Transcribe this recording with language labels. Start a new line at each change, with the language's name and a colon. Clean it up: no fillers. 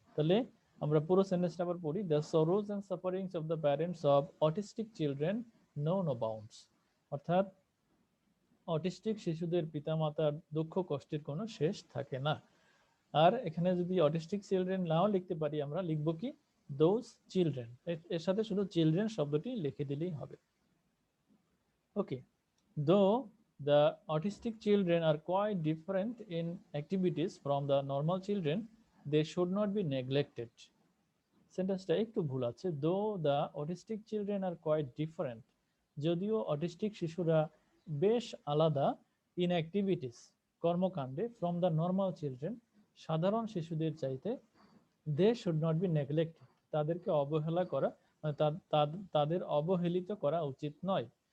Bangla: তাহলে আমরা পুরো সেন্টেন্সটা আবার পড়ি,
English: The sorrows and sufferings of the parents of autistic children know no bounds.
Bangla: অর্থাৎ অটিস্টিক শিশুদের পিতামাতার দুঃখ কষ্টের কোনো শেষ থাকে না। আর এখানে যদি
English: autistic children
Bangla: নাও লিখতে পারি, আমরা লিখবো কি
English: those children,
Bangla: এর সাথে শুধু চিলড্রেন শব্দটি লিখে দিলেই হবে।
English: Okay, though the autistic children are quite different in activities from the normal children, they should not be neglected.
Bangla: সেন্টেন্সটা একটু ভুল আছে,
English: though the autistic children are quite different,
Bangla: যদিও অটিস্টিক শিশুরা বেশ আলাদা,
English: in activities
Bangla: কর্মকাণ্ডে,
English: from the normal children
Bangla: সাধারণ শিশুদের চাইতে,
English: they should not be neglected
Bangla: তাদেরকে অবহেলা করা, মানে তাদের অবহেলিত করা উচিত নয়।